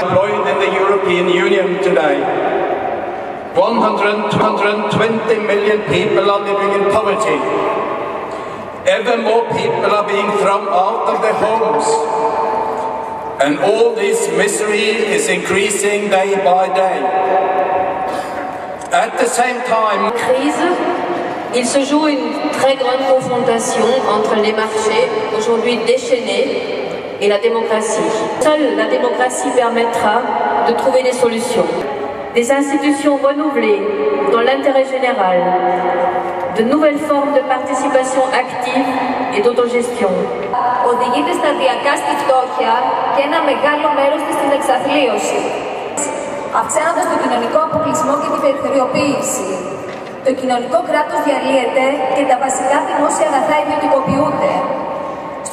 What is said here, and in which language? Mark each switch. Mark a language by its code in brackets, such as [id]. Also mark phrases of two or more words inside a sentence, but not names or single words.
[en] Employed in the European Union today. 120 million people are living in poverty. Ever more people are being thrown out of their homes. And all this misery is increasing day by day. At the same time, [fr] crise, il se joue une très grande confrontation entre les marchés, aujourd'hui déchaînés, et la démocratie. Seule la démocratie permettra de trouver des solutions. Des institutions renouvelées dans l'intérêt général, de nouvelles formes de participation active et d'autogestion. [el] Οδηγείται σταδιακά στη φτώχεια και ένα μεγάλο μέρος της στην εξαθλίωση. Αυξάνοντας τον κοινωνικό αποκλεισμό και την περιθωριοποίηση. Το κοινωνικό κράτος διαλύεται και τα βασικά δημόσια αγαθά ιδιωτικοποιούνται.